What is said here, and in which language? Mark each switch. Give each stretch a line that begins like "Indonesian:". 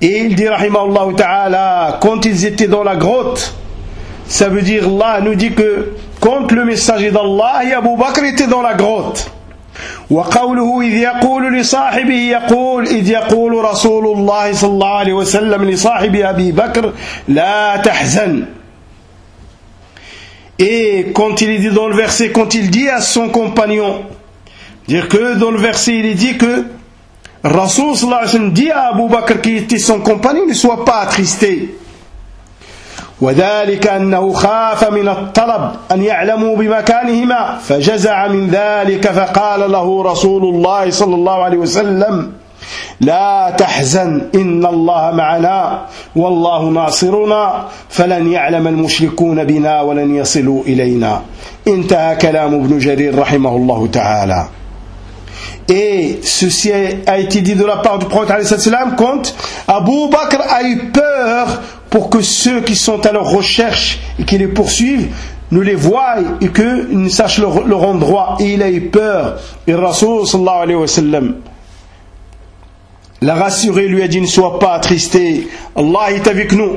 French: Il dit
Arabic: رحمه الله تعالى
French: quand ils étaient dans la grotte. Ça veut dire Allah nous dit que quand le messager d'Allah et Abu Bakr étaient dans la grotte.
Arabic: وقوله إذ يقول لصاحبه يقول إذ يقول رسول الله صلى الله عليه وسلم لصاحب أبي بكر لا تحزن.
French: Et quand il est dit dans le verset, quand il dit à son compagnon, dire que dans le verset il est dit que Rasoul sallallahu alayhi wa sallam dit à Abu Bakr qui était son compagnon, ne sois pas attristé.
Arabic: وذلك أنه خاف من الطلب أن يعلموا بمكانهما فجزع من ذلك فقال له رسول الله صلى الله عليه وسلم لا تحزن إن الله معنا والله ناصرنا فلن يعلم المشركون بنا ولن يصلوا إلينا. انتهى كلام ابن جرير رحمه الله تعالى.
French: Et ceci a été dit de la part du prophète
Arabic: عليه الصلاة والسلام
French: quand Abu Bakr a eu peur pour que ceux qui sont à leur recherche et qui les poursuivent ne les voient et qu'ils ne sachent leur endroit. Et il a eu peur. Et le Rasoul
Arabic: صلى الله عليه وسلم
French: l'a rassuré, lui a dit, ne sois pas attristé. Allah est avec nous.